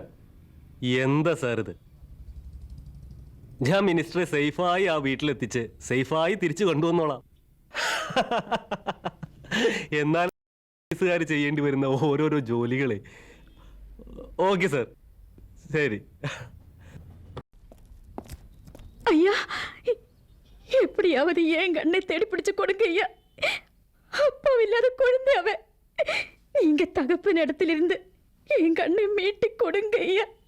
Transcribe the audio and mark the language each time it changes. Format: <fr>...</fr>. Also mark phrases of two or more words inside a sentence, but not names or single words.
<ml>എന്താ സാർ ഇത്? ഞാൻ മിനിസ്റ്ററെ സേഫായി ആ വീട്ടിലെത്തിച്ച് സേഫായി തിരിച്ചു കൊണ്ടുവന്നോളാം. എന്നാൽ പോലീസുകാർ ചെയ്യേണ്ടി വരുന്ന ഓരോരോ ജോലികളെ. ഓക്കെ സാർ, ശരി.</ml> <ta>ஐயா எப்படியாவது ஏன் கண்ணை தேடி பிடிச்சு கொடுங்க ஐயா. அப்பா இல்லாத குழந்தை அவன். நீங்க தகப்பன் இடத்திலிருந்து என் கண்ணை மீட்டு கொடுங்க ஐயா.</ta>